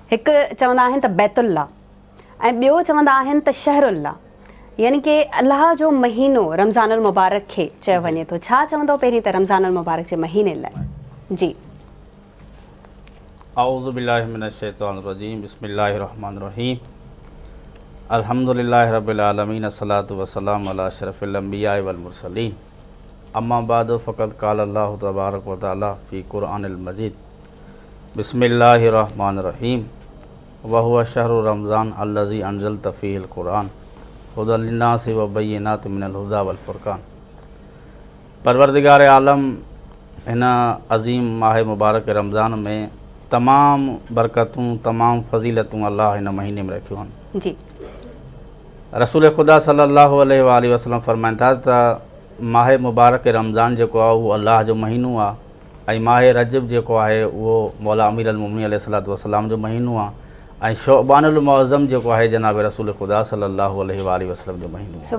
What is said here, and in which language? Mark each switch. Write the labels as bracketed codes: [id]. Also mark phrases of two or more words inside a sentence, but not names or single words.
[sd] हिकु चवंदा आहिनि त बैतुल्ला ऐं ॿियो चवंदा आहिनि त शहरुल्ला, यानी कि अल्लाह जो महीनो [ar] رمضان المبارك [sd] खे चयो वञे थो। छा चवंदो पहिरीं त [ar] رمضان المبارك [sd] जे महीने लाइ? जी, [ar] أعوذ بالله من الشيطان الرجيم، بسم الله الرحمن الرحيم، الحمد لله رب العالمين، الصلاة والسلام على أشرف الأنبياء والمرسلين، أما بعد فقد قال الله تبارك وتعالى في القرآن المجيد، بسم الله الرحمن الرحيم، وهو شهر رمضان الذي أنزل فيه القرآن هدى للناس وبينات من الهدى والفرقان. [sd] परवरदिगार आलम हिन अज़ीम माह मुबारक रमज़ान में तमाम बरकतूं, तमाम फ़ज़ीलतूं अल्लाह हिन महीने में रखियूं आहिनि। जी, रसूल ख़ुदा [ar] صلى الله عليه وسلم [sd] फ़रमाइनि था त माह मुबारक रमज़ान जेको आहे उहो अल्लाह जो महीनो आहे, ऐं माह रजब जेको आहे उहो मौला [ar] أمير المؤمنين عليه الصلاة والسلام [sd] जो महीनो आहे, ऐं शोबानुल मुअज़्ज़म जेको आहे जनाब रसूल ख़ुदा [ar] صلى الله عليه وسلم [sd] जो महीनो आहे।